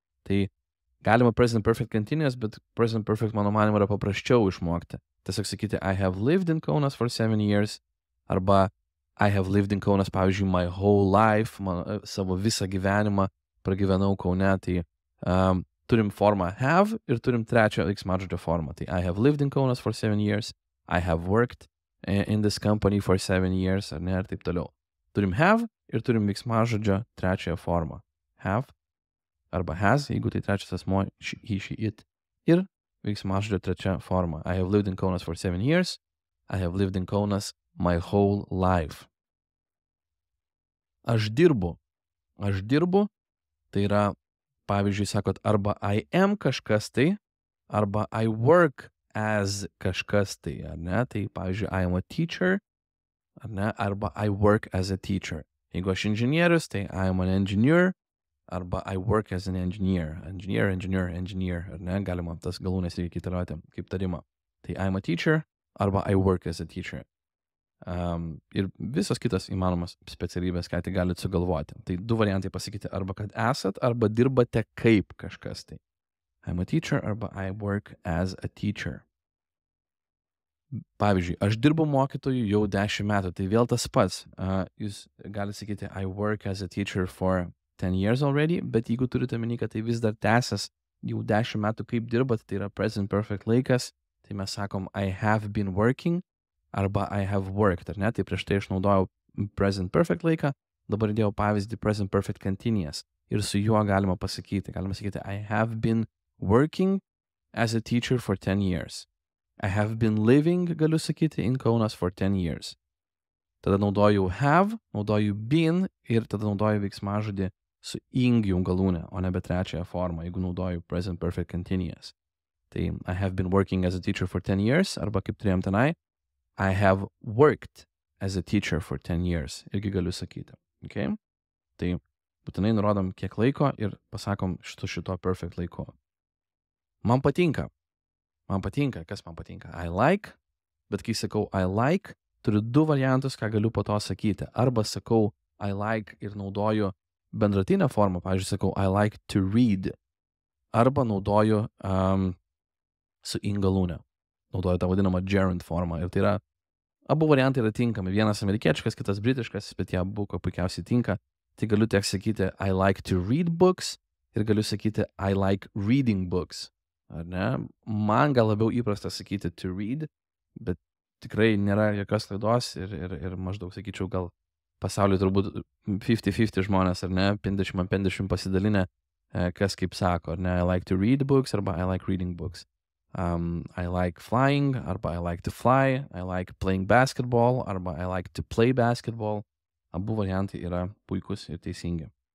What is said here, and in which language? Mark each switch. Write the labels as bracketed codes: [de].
[lt] Tai galima present perfect continuous, bet present perfect mano manimu yra paprasčiau išmokti. [en] Tiesiog sakyti I have lived in Kaunas for 7 years, arba I have lived in Kaunas, pavyzdžiui, my whole life, [lt] savo visą gyvenimą pragyvenau Kaune, [en] tai [lt] turim formą have ir turim trečią veiksmažodžio formą. [en] Tai I have lived in Kaunas for 7 years, I have worked in this company for 7 years, [lt] ar ne, ir taip toliau. Turim have ir turim veiksmažodžio trečiąją formą. Have arba has, jeigu tai trečias asmuo, he, she, it. Ir veiksmažodžio trečia forma. [en] I have lived in Kaunas for 7 years, I have lived in Kaunas my whole life. [lt] Aš dirbu, tai yra, pavyzdžiui, sakot, arba I am kažkas tai, arba [en] I work as [lt] kažkas tai, ar ne? Tai, pavyzdžiui, [en] I am a teacher, [lt] ar ne? Arba [en] I work as a teacher. [lt] Jeigu aš inžinierius, tai [en] I am an engineer, arba I work as an engineer. [lt] Engineer, ar ne? Galima tas galūnes reikia įtariuoti kaip tarimą. Tai [en] I am a teacher, [lt] arba [en] I work as a teacher. [lt] Ir visos kitos įmanomas specialybės, ką tai galite sugalvoti. Tai du variantai pasakyti, arba kad esat, arba dirbate kaip kažkas tai. [en] I'm a teacher, [lt] arba [en] I work as a teacher. [lt] Pavyzdžiui, aš dirbu mokytoju jau 10 metų, tai vėl tas pats. Jūs galite sakyti, [en] I work as a teacher for 10 years already, [lt] bet jeigu turite omeny, kad tai vis dar tęsęs jau 10 metų kaip dirbat, tai yra present perfect laikas, tai mes sakom [en] I have been working, [lt] arba [en] I have worked, [lt] ar ne? Tai prieš tai aš naudojau present perfect laiką, dabar įdėjau pavyzdį present perfect continuous. Ir su juo galima pasakyti. [en] Galima sakyti, I have been working as a teacher for 10 years. I have been living, galiu sakyti, in Kaunas for 10 years. [lt] Tada naudoju have, naudoju been ir tada naudoju veiksmažodį su ing jau galūne, o nebe trečiąją formą, jeigu naudoju present perfect continuous. Tai [en] I have been working as a teacher for 10 years, [lt] arba kaip turėjom tenai, [en] I have worked as a teacher for 10 years. [lt] Irgi galiu sakyti. Okay? Tai būtinai nurodom kiek laiko ir pasakom šito perfect laiko. Man patinka. Kas man patinka? I like. Bet kai sakau [en] I like, [lt] turiu du variantus, ką galiu po to sakyti. Arba sakau [en] I like [lt] ir naudoju bendratinę formą. Pavyzdžiui, sakau [en] I like to read. [lt] Arba naudoju su ing galūne. Naudoju tą vadinamą gerund formą. Ir tai yra, abu variantai yra tinkami. Vienas amerikiečiškas, kitas britiškas, bet jie abu ko puikiausiai tinka. Tai galiu tiek sakyti [en] I like to read books [lt] ir galiu sakyti [en] I like reading books. Ar ne? [lt] Man gal labiau įprasta sakyti to read, bet tikrai nėra jokios klaidos ir maždaug sakyčiau gal pasaulyje turbūt 50-50 žmonės, ar ne? 50-50 pasidalinę, kas kaip sako, ar ne? [en] I like to read books arba I like reading books. I like flying, [lt] arba [en] I like to fly, I like playing basketball, arba I like to play basketball. [lt] Abu variantai yra puikus ir teisingi.